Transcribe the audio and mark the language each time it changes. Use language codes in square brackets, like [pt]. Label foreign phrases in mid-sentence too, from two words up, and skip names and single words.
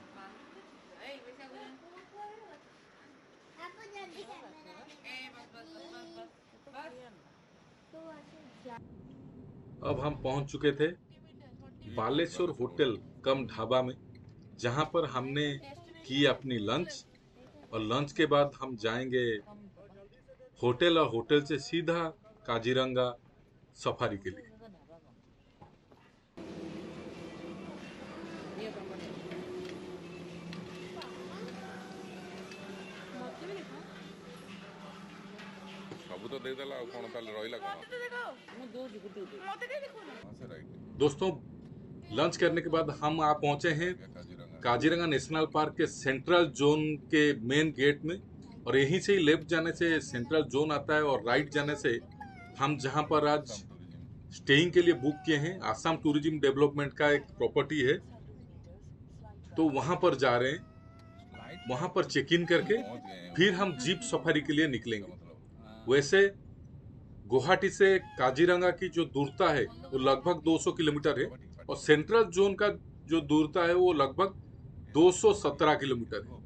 [hi] अब हम पहुंच चुके थे बालेश्वर होटल कम ढाबा में, जहां पर हमने की अपनी लंच। और लंच के बाद हम जाएंगे होटल, और होटल से सीधा काजीरंगा सफारी के लिए। [or] ସବୁ ତ ଦେଇଦେଲା ଆଉ କ'ଣ ତାହେଲେ ରହିଲା କ'ଣ? [hi] दोस्तों, लंच करने के बाद हम आ पहुंचे हैं କାଜିରଙ୍ଗା काजीरंगा नेशनल पार्क के [en] central zone [hi] के मेन गेट में। और यहीं से ही लेफ्ट जाने से [en] central zone [hi] आता है, और राइट जाने से हम जहां पर आज ଆସାମ ଟୁରିଜିମ୍ स्टेइंग के लिए बुक किए हैं, आसाम टूरिज्म डेवलपमेंट का एक प्रॉपर्टी है, तो वहां पर जा रहे हैं। वहां पर [en] check in [hi] करके पहुंच गए हैं फिर हम [en] jeep safari [hi] के लिए इसका निकलेंगे। मतलब वैसे गुवाहाटी से काजीरंगा की जो दूरता है वो लगभग 200 किलोमीटर है, और [en] central zone [hi] का जो दूरता है वो लगभग 217 किलोमीटर है।